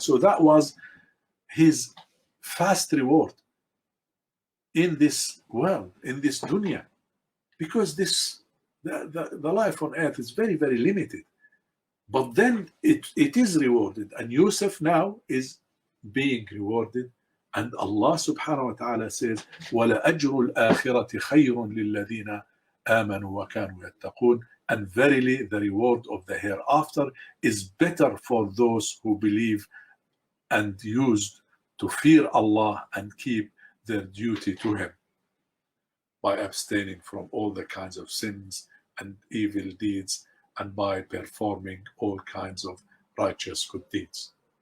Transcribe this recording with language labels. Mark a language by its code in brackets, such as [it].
[en] So that was his fast reward in this world, in this dunya, because the life on earth is very, very limited. But then it is rewarded, and Yusuf now is being rewarded. And Allah subhanahu wa ta'ala says, [ar] وَلَأَجْرُ الْآخِرَةِ خَيْرٌ لِلَّذِينَ آمَنُوا وَكَانُوا يَتَّقُونَ. [en] And verily the reward of the hereafter is better for those who believe and used to fear Allah and keep their duty to Him by abstaining from all the kinds of sins and evil deeds and by performing all kinds of righteous good deeds.